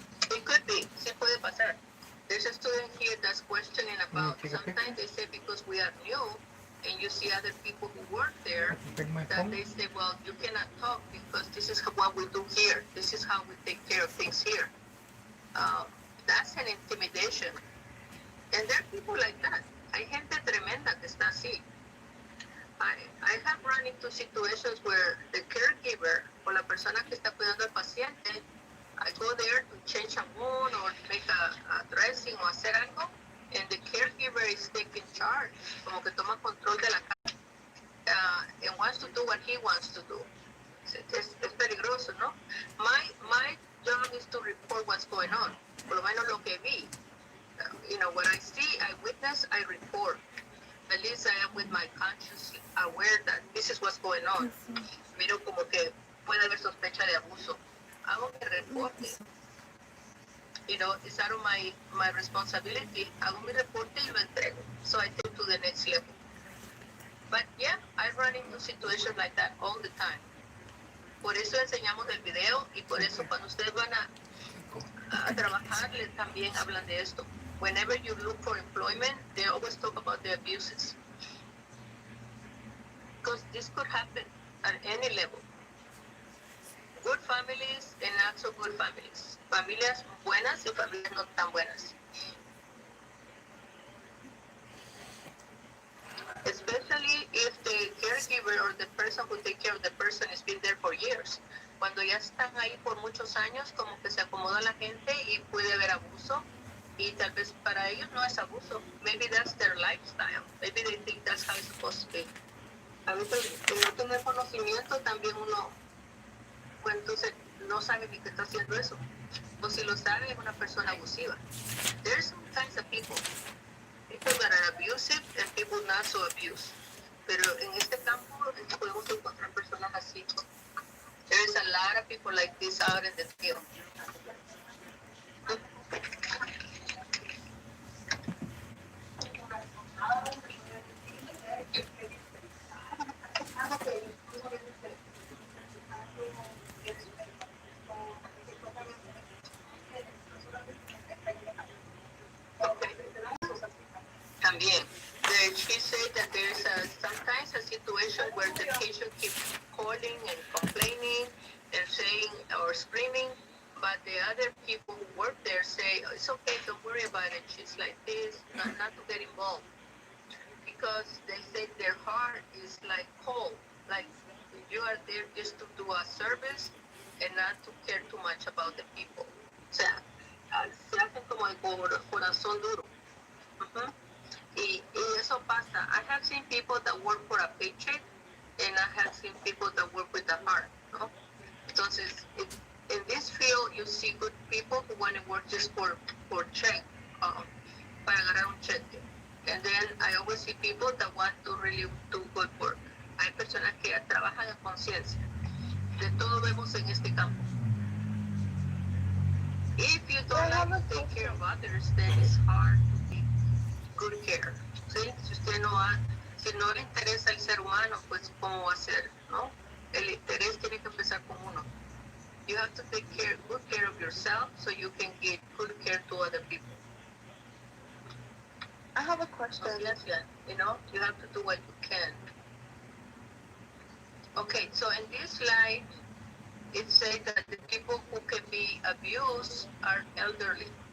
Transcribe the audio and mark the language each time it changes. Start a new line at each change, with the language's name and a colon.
English: It could be.
Spanish: Sí puede pasar.
English: There's a student here that's questioning about, sometimes they say because we are new and you see other people who work there, that they say, well, you cannot talk because this is what we do here. This is how we take care of things here. That's an intimidation. And there are people like that.
Spanish: Hay gente tremenda que está así.
English: I have run into situations where the caregiver
Spanish: o la persona que está cuidando al paciente,
English: I go there to change a wound or make a dressing
Spanish: o hacer algo,
English: and the caregiver is taking charge,
Spanish: como que toma control de la casa,
English: and wants to do what he wants to do.
Spanish: Es peligroso, ¿no?
English: My job is to report what's going on,
Spanish: por lo menos lo que vi.
English: What I see, I witness, I report. At least I am with my conscience aware that this is what's going on.
Spanish: Miro como que puede haber sospecha de abuso. Hago mi reporte.
English: It's out of my responsibility.
Spanish: Hago mi reporte y lo entrego.
English: So I take to the next level. But yeah, I run into situations like that all the time.
Spanish: Por eso enseñamos el video y por eso cuando ustedes van a trabajar, también hablan de esto.
English: Whenever you look for employment, they always talk about the abuses. Because this could happen at any level. Good families and not so good families.
Spanish: Familias buenas y familias no tan buenas.
English: Especially if the caregiver or the person who takes care of the person has been there for years.
Spanish: Cuando ya están ahí por muchos años, como que se acomoda la gente y puede haber abuso. Y tal vez para ellos no es abuso.
English: Maybe that's their lifestyle. Maybe they think that's how it's supposed to be.
Spanish: A veces, por no tener conocimiento, también uno, pues entonces no sabe ni que está haciendo eso. O si lo sabe, es una persona abusiva.
English: There's some kinds of people. People that are abusive and people not so abused.
Spanish: Pero en este campo podemos encontrar personas así.
English: There is a lot of people like this out in the field. También, she said that there is sometimes a situation where the patient keeps calling and complaining and saying or screaming, but the other people who work there say, oh, it's okay, don't worry about it. She's like this, not to get involved. Because they say their heart is like cold, like you are there just to do a service and not to care too much about the people.
Spanish: O sea, se hacen como el corazón duro. Y eso pasa.
English: I have seen people that work for a paycheck and I have seen people that work with the heart, ¿no? Entonces, in this field, you see good people who want to work just for check,
Spanish: para agarrar un cheque.
English: And then I always see people that want to really do good work.
Spanish: Hay personas que trabajan en conciencia. De todo vemos en este campo.
English: If you don't like to take care of others, then it's hard to take good care.
Spanish: ¿Sí? Si no le interesa el ser humano, pues ¿cómo va a ser? ¿No? El interés tiene que empezar con uno.
English: You have to take good care of yourself so you can give good care to other people. I have a question. Yes, you have to do what you can. Okay, so in this slide, it says that the people who can be abused are elderly.